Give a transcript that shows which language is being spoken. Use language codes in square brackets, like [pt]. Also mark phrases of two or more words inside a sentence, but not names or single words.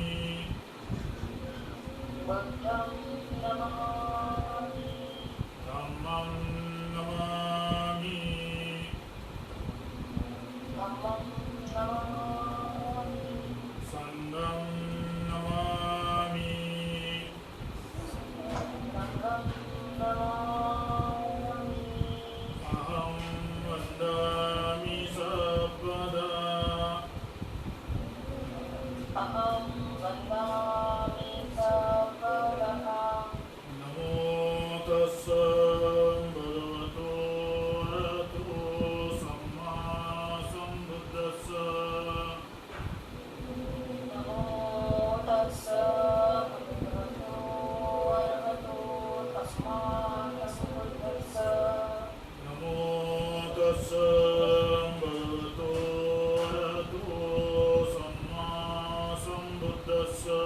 [pi] धम्मं नमामि। सङ्घं नमामि। अहं वन्दामि सर्वदा नमो तस्स भगवतो अरहतो सम्मा सम्बुद्धस्स। नमो तस्स भगवतो अरहतो सम्मा सम्बुद्धस्स।